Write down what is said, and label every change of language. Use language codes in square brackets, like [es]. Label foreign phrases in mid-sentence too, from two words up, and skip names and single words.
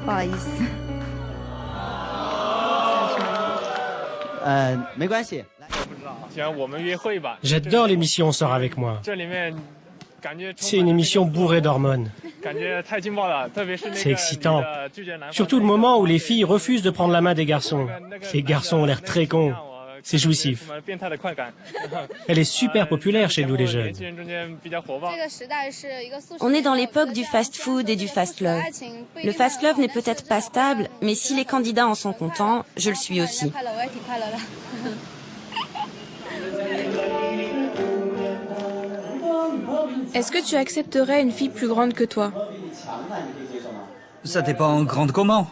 [zh] 不好意思。没关系。 [fr] J'adore l'émission Sors avec moi. C'est une émission bourrée d'hormones. C'est excitant. Surtout le moment où les filles refusent de prendre la main des garçons. Les garçons ont l'air très cons. C'est jouissif. Elle est super populaire chez nous les jeunes. On est dans l'époque du fast-food et du fast-love. Le fast-love n'est peut-être pas stable, mais si les candidats en sont contents, je le suis aussi. Est-ce que tu accepterais une fille plus grande que toi? Ça dépend grande comment.